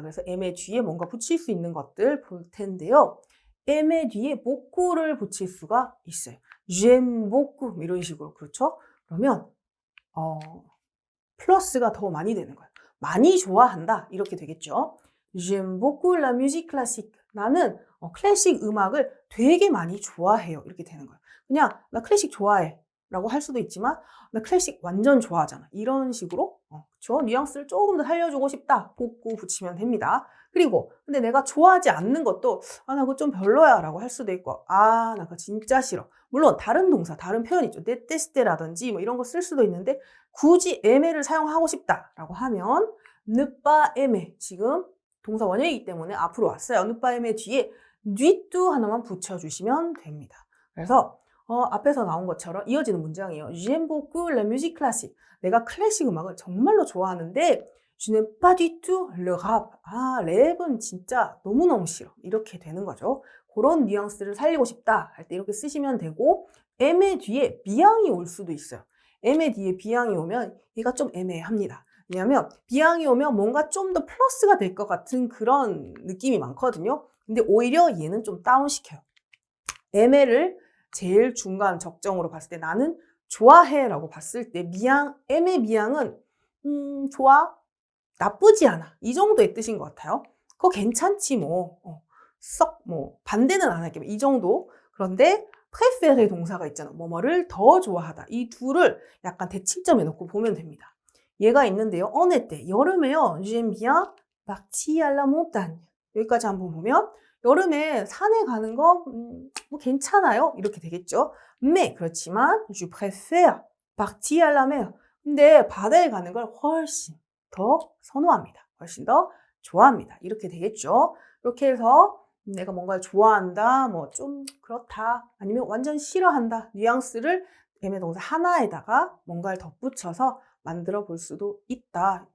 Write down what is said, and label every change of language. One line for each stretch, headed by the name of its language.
Korean: 그래서 애매 뒤에 뭔가 붙일 수 있는 것들 볼 텐데요. 애매 뒤에 beaucoup,를 붙일 수가 있어요.
French: j'aime beaucoup
Korean: 이런 식으로 그렇죠? 그러면 플러스가 더 많이 되는 거예요. 많이 좋아한다 이렇게 되겠죠.
French: j'aime beaucoup la musique classique.
Korean: 나는 클래식 음악을 되게 많이 좋아해요. 이렇게 되는 거예요. 그냥 나 클래식 좋아해 라고 할 수도 있지만 나 클래식 완전 좋아하잖아. 이런 식으로 그렇죠? 뉘앙스를 조금 더 살려주고 싶다. beaucoup 붙이면 됩니다. 그리고 근데 내가 좋아하지 않는 것도 아, 나 그거 좀 별로야 라고 할 수도 있고 아, 나 그거 진짜 싫어. 물론 다른 동사, 다른 표현 있죠. 데테스테라든지 뭐 이런 거 쓸 수도 있는데 굳이 aimer를 사용하고 싶다라고 하면
French: ne pas aimer.
Korean: 지금 동사 원형이기 때문에 앞으로 왔어요.
French: ne pas aimer
Korean: 뒤에
French: du tout
Korean: 하나만 붙여주시면 됩니다. 그래서 앞에서 나온 것처럼 이어지는 문장이에요.
French: J'aime beaucoup la musique classique.
Korean: 내가 클래식 음악을 정말로 좋아하는데
French: Je n'aime pas du tout le rap.
Korean: 아, 랩은 진짜 너무너무 싫어. 이렇게 되는 거죠. 그런 뉘앙스를 살리고 싶다 할 때 이렇게 쓰시면 되고 aimer 뒤에 비양이 올 수도 있어요. aimer 뒤에 비양이 오면 얘가 좀 애매합니다. 왜냐하면 비양이 오면 뭔가 좀 더 플러스가 될 것 같은 그런 느낌이 많거든요. 근데 오히려 얘는 좀 다운시켜요. aimer를 제일 중간 적정으로 봤을 때 나는 좋아해 라고 봤을 때 aimer 미양은 좋아, 나쁘지 않아 이 정도의 뜻인 것 같아요. 그거 괜찮지 뭐 썩 뭐 반대는 안 할게 이 정도. 그런데 préférer 동사가 있잖아. 뭐뭐를 더 좋아하다. 이 둘을 약간 대칭점에 놓고 보면 됩니다. 얘가 있는데요. 어느 때 여름에요.
French: J'aime bien partir à la montagne.
Korean: 여기까지 한번 보면 여름에 산에 가는 거 뭐 괜찮아요. 이렇게 되겠죠.
French: mais
Korean: 그렇지만
French: je préfère partir à la mer.
Korean: 근데 바다에 가는 걸 훨씬 더 선호합니다. 훨씬 더 좋아합니다. 이렇게 되겠죠. 이렇게 해서 내가 뭔가를 좋아한다, 뭐 좀 그렇다, 아니면 완전 싫어한다 뉘앙스를 애매 동사 하나에다가 뭔가를 덧붙여서 만들어 볼 수도 있다.